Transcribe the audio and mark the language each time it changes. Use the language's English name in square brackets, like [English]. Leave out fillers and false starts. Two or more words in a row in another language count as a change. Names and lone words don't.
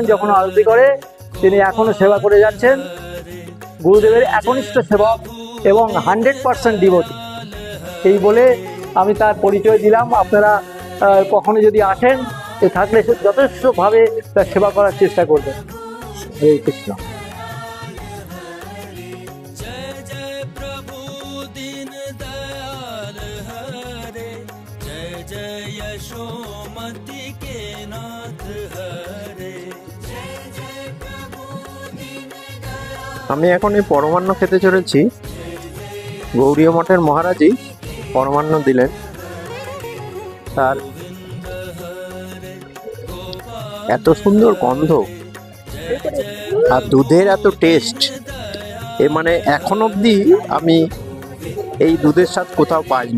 [Bangla] যখন আরতি করে তিনি এখনও সেবা করে যাচ্ছেন, গুরুদেবের একনিষ্ঠ সেবক এবং 100% ডিভোটি। এই বলে আমি তার পরিচয় দিলাম। আপনারা কখনো যদি আসেন, থাকলে যথেষ্টভাবে তার সেবা করার চেষ্টা করবেন। হরে কৃষ্ণ। [Hindi] जय जय प्रभु दीन दयाल हरे, जय जय यशोमति के नाथ हरे, जय जय प्रभु दीन दयाल। [Bangla] আমি এখন এই পরমান্ন খেতে চলেছি। গৌড়ীয় মঠের মহারাজই পরমান্ন দিলেন। তার এত সুন্দর গন্ধ আর দুধের এত টেস্ট, এ মানে এখন অবধি আমি এই দুধের স্বাদ কোথাও পাইনি।